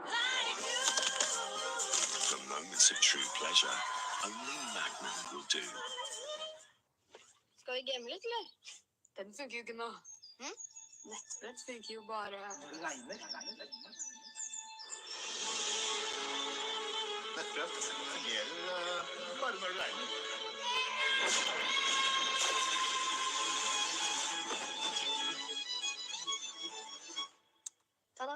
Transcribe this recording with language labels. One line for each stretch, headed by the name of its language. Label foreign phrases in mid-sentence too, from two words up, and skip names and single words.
English: For moments of true pleasure, only Magnum will do.
Norwegian: Skal vi game litt, eller? Den funker jo ikke nå. Nettbrett funker jo bare... Nettbrett fungerer bare når det regner. Ta-da!